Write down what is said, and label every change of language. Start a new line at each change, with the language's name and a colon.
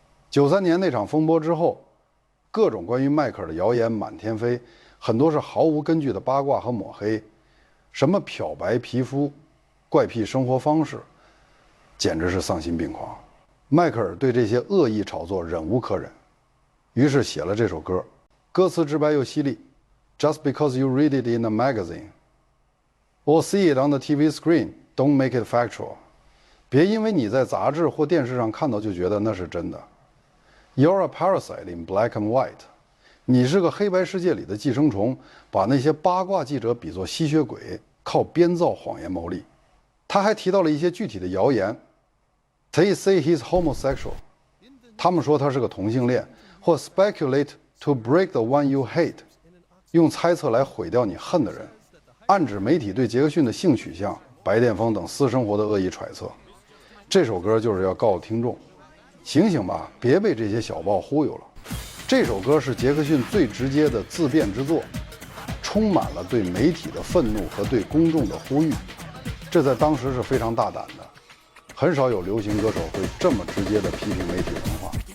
Chinese: 93年那场风波之后，各种关于迈克尔的谣言满天飞，很多是毫无根据的八卦和抹黑，什么漂白皮肤、怪癖生活方式，简直是丧心病狂。迈克尔对这些恶意炒作忍无可忍，于是写了这首歌，歌词直白又犀利。
English: Just because you read it in a magazine or see it on the TV screen, don't make it factual.
Chinese: 别因为你在杂志或电视上看到就觉得那是真的。
English: You're a parasite in black and white.
Chinese: 你是个黑白世界里的寄生虫，把那些八卦记者比作吸血鬼，靠编造谎言牟利。他还提到了一些具体的谣言。
English: They say he's homosexual.
Chinese: 他们说他是个同性恋，或
English: speculate to break the one you hate.
Chinese: 用猜测来毁掉你恨的人，暗指媒体对杰克逊的性取向、白癜风等私生活的恶意揣测。这首歌就是要告诉听众，醒醒吧，别被这些小报忽悠了。这首歌是杰克逊最直接的自辩之作，充满了对媒体的愤怒和对公众的呼吁，这在当时是非常大胆的，很少有流行歌手会这么直接地批评媒体文化。